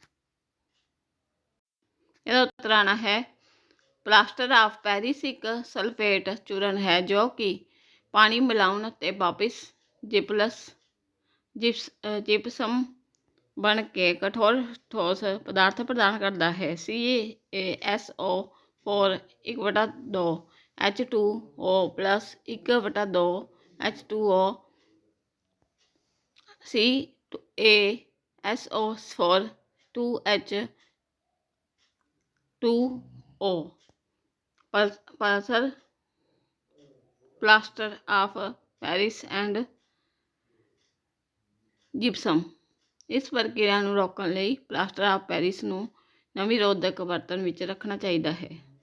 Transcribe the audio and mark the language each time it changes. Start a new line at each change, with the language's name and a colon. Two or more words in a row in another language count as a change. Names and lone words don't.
Punjabi: ਇਹਦਾ ਉੱਤਰ ਆਉਣਾ ਹੈ ਪਲਾਸਟਰ ਆਫ ਪੈਰਿਸ ਇੱਕ ਸਲਫੇਟ ਚੂਰਨ ਹੈ ਜੋ ਕਿ ਪਾਣੀ ਮਿਲਾਉਣ ਤੇ ਵਾਪਿਸ ਜਿਪਸਮ ਬਣ ਕੇ ਕਠੋਰ ਠੋਸ ਪਦਾਰਥ ਪ੍ਰਦਾਨ ਕਰਦਾ ਹੈ।
English: CaSO4 1/2 H2O plus 1/2 H2O CaSO4 2H2O plus plaster of Paris and gypsum.
Punjabi: ਇਸ ਪ੍ਰਕਿਰਿਆ ਨੂੰ ਰੋਕਣ ਲਈ ਪਲਾਸਟਰ ਆਫ ਪੈਰਿਸ ਨੂੰ ਨਮੀ ਰੋਧਕ ਬਰਤਨ ਵਿੱਚ ਰੱਖਣਾ ਚਾਹੀਦਾ ਹੈ।